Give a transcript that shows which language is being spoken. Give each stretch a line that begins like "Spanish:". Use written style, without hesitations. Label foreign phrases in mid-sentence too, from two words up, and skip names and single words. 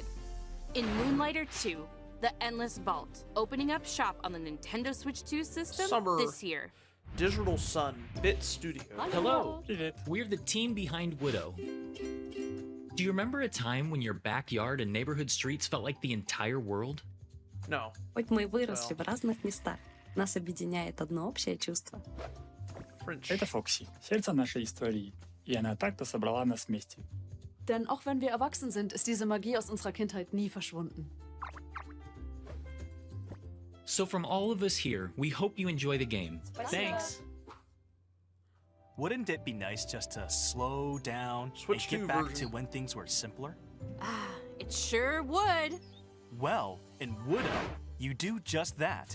English: In Moonlighter 2, The Endless Vault, opening up shop on the Nintendo Switch 2 system Summer. this year. Digital Sun, Bit Studio. Hello, we're the team behind Widow. Do you remember a time when your backyard and neighborhood streets felt like the entire world? No.
Russian: Хоть мы и выросли в разных местах, нас объединяет одно общее чувство.
English: French.
Russian: Это Фокси, сердце нашей истории, и она так-то собрала нас вместе.
German: Denn auch wenn wir erwachsen sind, ist diese Magie aus unserer Kindheit nie verschwunden.
English: So from all of us here, we hope you enjoy the game. Thanks. Wouldn't it be nice just to slow down Switch and get 2 back version. to when things were simpler? Ah, it sure would. Well, in Widow, you do just that.